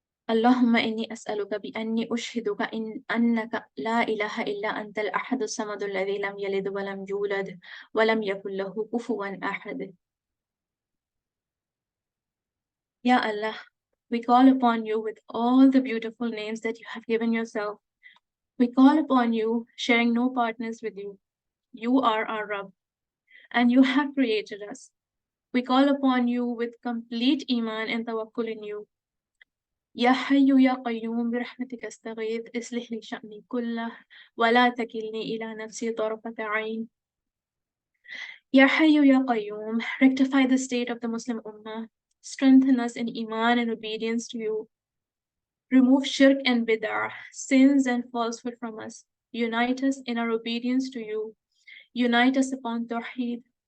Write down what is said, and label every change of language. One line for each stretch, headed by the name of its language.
Arabic: اللهم إني أسألك بأني أشهدك أنك لا إله إلا أنت الأحد الصمد الذي لم يلد ولم يولد ولم يكن له كفوا أحد.
English: Ya Allah, we call upon you with all the beautiful names that you have given yourself. We call upon you, sharing no partners with you. You are our Rabb, and you have created us. We call upon you with complete iman and tawakkul in you.
Arabic: Ya Hayyu Ya Qayyum برحمتك استغيث اصلح لي شأني كله ولا تكلني إلى نفسي طرفة عين.
English: Ya Hayyu Ya Qayyum, rectify the state of the Muslim Ummah. Strengthen us in iman and obedience to you. Remove shirk and bid'ah, sins and falsehood from us. Unite us in our obedience to you. Unite us upon Tawheed.